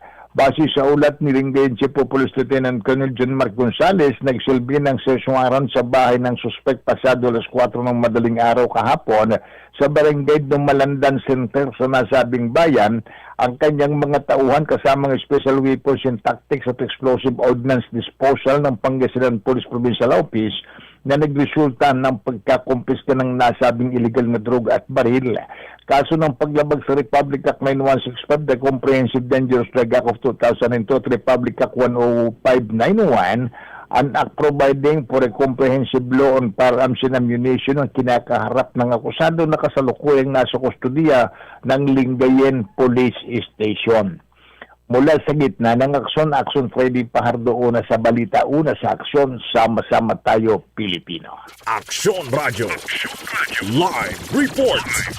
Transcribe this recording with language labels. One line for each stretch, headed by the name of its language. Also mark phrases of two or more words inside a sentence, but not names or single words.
Filipino: Base sa ulat ni Lingayen Chief of Police Lieutenant Colonel John Mark Gonzales, nagsilbi ng sesyonaran sa bahay ng suspect pasado alas 4 ng madaling araw kahapon sa barangay Dumalandan Center sa nasabing bayan ang kanyang mga tauhan kasama ng Special Weapons and Tactics at Explosive Ordnance Disposal ng Pangasinan Police Provincial Office na nagresulta ng pagkakumpiska ng nasabing illegal na droga at baril. Kaso ng paglabag sa Republic Act 9165, the Comprehensive Dangerous Drug Act of 2002 at Republic Act 10591, an act providing for a comprehensive law on firearms and ammunition ang kinakaharap ng akusado na kasalukuyang nasa kustudiya ng Lingayen Police Station. Mula sa gitna ng aksyon, Action Freddy Fajardo, una sa balita, una sa aksyon, sama-sama tayo Pilipino. Aksyon Radio Live Report.